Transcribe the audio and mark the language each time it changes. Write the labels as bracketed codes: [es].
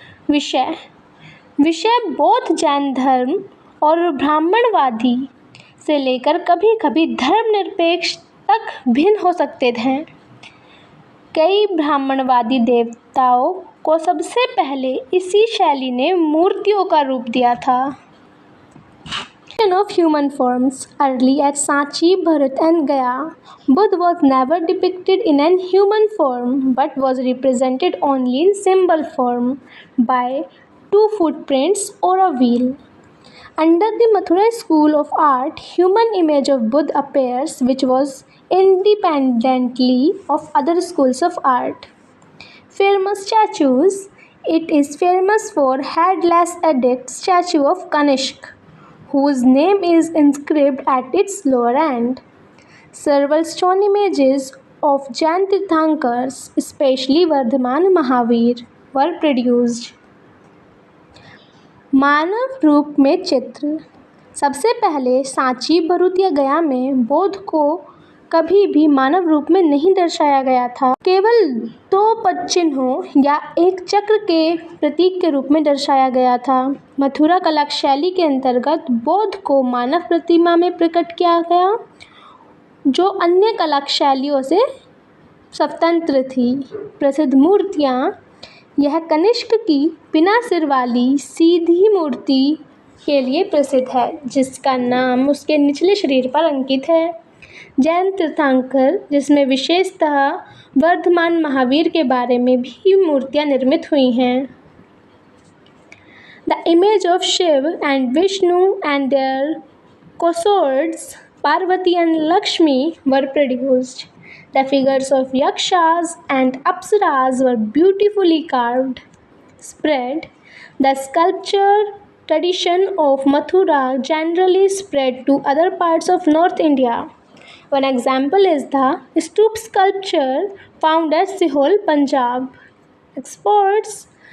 [hi] विषय बौद्ध, जैन धर्म और ब्राह्मणवादी से लेकर कभी कभी धर्मनिरपेक्ष तक भिन्न हो सकते हैं। कई ब्राह्मणवादी देवताओं को सबसे पहले इसी शैली ने मूर्तियों का रूप दिया था। [en] Of human forms: early at Sanchi, Bharat and Gaya, Buddha was never depicted in a human form but was represented only in symbol form by 2 footprints or a wheel. Under the Mathura school of art, human image of Buddha appears, which was independently of other schools of art. Famous statues: it is famous for headless addict statue of Kanishk, whose name is inscribed at its lower end. Several stone images of Jain Tirthankars, especially Vardhaman Mahavir, were produced. [hi] मानव रूप में चित्र: सबसे पहले सांची, भरूच या गया में बौद्ध को कभी भी मानव रूप में नहीं दर्शाया गया था, केवल दो पद चिन्हों या एक चक्र के प्रतीक के रूप में दर्शाया गया था। मथुरा कला शैली के अंतर्गत बौद्ध को मानव प्रतिमा में प्रकट किया गया, जो अन्य कला शैलियों से स्वतंत्र थी। प्रसिद्ध मूर्तियाँ, यह कनिष्क की बिना सिर वाली सीधी मूर्ति के लिए प्रसिद्ध है, जिसका नाम उसके निचले शरीर पर अंकित है। जैन तीर्थंकर, जिसमें विशेषतः वर्धमान महावीर के बारे में भी मूर्तियाँ निर्मित हुई हैं। [en] The image of Shiva and Vishnu and their consorts Parvati and Lakshmi were produced. The figures of yakshas and apsaras were beautifully carved. Spread. The sculpture tradition of Mathura generally spread to other parts of North India. One example is the stoop sculpture found at Sihol, Punjab. Exports.